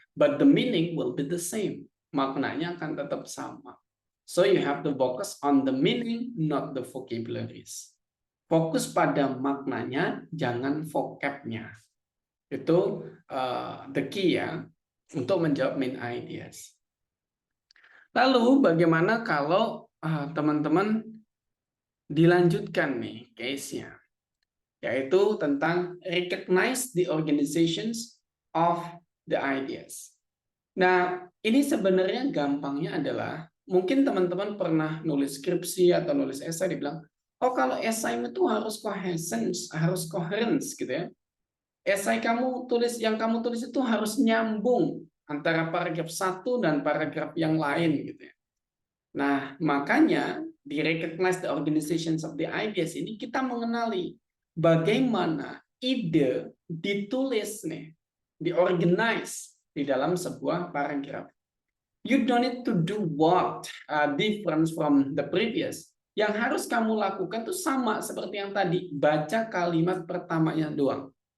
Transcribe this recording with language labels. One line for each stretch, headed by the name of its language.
English: But the meaning will be the same.
Indonesian: Maknanya akan tetap sama.
English: So you have to focus on the meaning, not the vocabularies.
Indonesian: Fokus pada maknanya, jangan vocabnya. Itu
English: the key
Indonesian: ya. untuk menjawab main ideas. Lalu bagaimana kalau teman-teman dilanjutkan nih case-nya, yaitu tentang
English: recognize the organizations of the ideas.
Indonesian: Nah, ini sebenarnya gampangnya adalah mungkin teman-teman pernah nulis skripsi atau nulis esai dibilang, oh kalau esai itu harus coherence gitu ya. Esai kamu tulis itu harus nyambung antara paragraf satu dan paragraf yang lain gitu ya. Nah, makanya di
English: recognize the organizations of the ideas
Indonesian: ini kita mengenali bagaimana ide ditulis nih, diorganize di dalam sebuah paragraf.
English: You don't need to do what different from the previous.
Indonesian: Yang harus kamu lakukan itu sama seperti yang tadi, baca kalimat pertamanya doang.